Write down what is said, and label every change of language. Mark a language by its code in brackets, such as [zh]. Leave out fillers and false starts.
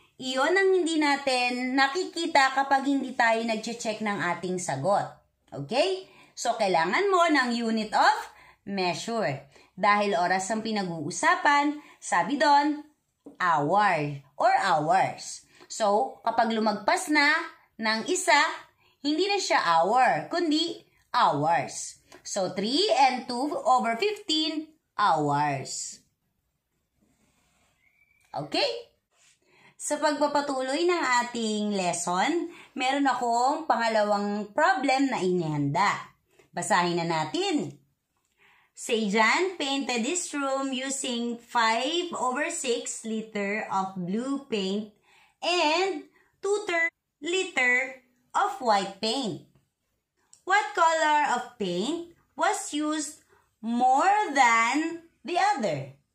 [tl] Iyon ang hindi natin nakikita kapag hindi tayo nag-check ng ating sagot. [en] Okay? [tl] So, kailangan mo ng unit of measure. Dahil oras ang pinag-uusapan, sabi doon, [en] hour or hours. [tl] So, kapag lumagpas na ng isa, hindi na siya hour, kundi hours. [en] So, 3 and 2 over 15 hours. [tl] Okay? Sa pagpapatuloy ng ating lesson, meron akong pangalawang problem na inihanda. Basahin na natin. [en] Sejan painted this room using 5 over 6 liter of blue paint and 2/3 liter of white paint. What color of paint was used more than the other?